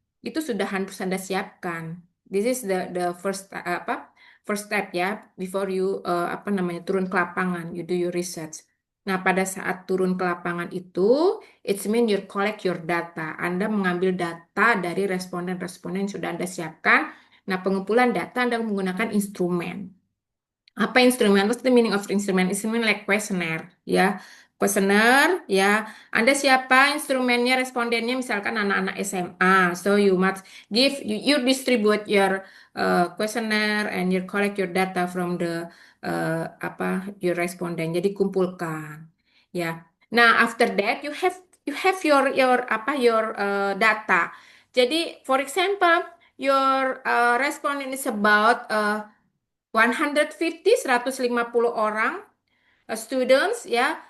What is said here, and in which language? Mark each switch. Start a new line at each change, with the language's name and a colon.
Indonesian: Itu sudah harus Anda siapkan.
English: This is the first step ya before you
Indonesian: turun ke lapangan,
English: you do your research.
Indonesian: Nah, pada saat turun ke lapangan itu,
English: it's mean you collect your data.
Indonesian: Anda mengambil data dari responden-responden yang sudah Anda siapkan. Nah, pengumpulan data Anda menggunakan instrumen. Apa instrumen?
English: What's the meaning of instrumen? Instrumen like questionnaire, ya. Questionnaire, ya.
Indonesian: Anda siapa instrumennya, respondennya, misalkan anak-anak SMA.
English: So you must you distribute your questionnaire and you collect your data from the your responden.
Indonesian: Jadi kumpulkan,
English: ya. Nah, after that you have your data. Jadi, for example, your respondent is about 150, 150 orang students ya.